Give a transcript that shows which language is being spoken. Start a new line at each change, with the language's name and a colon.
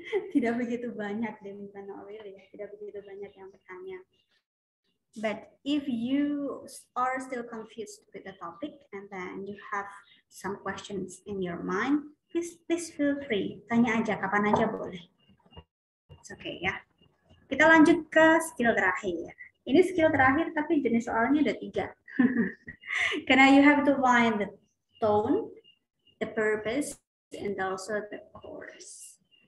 Indonesian: Tidak begitu banyak diminta
English: not really,
Indonesian: tidak begitu banyak yang bertanya.
English: But if you are still confused with the topic and then you have some questions in your mind, please feel free,
Indonesian: tanya aja kapan aja boleh.
English: It's okay
Indonesian: ya. Kita lanjut ke skill terakhir. Ini skill terakhir tapi jenis soalnya ada 3.
English: Karena you have to find the tone, the purpose, and also the course.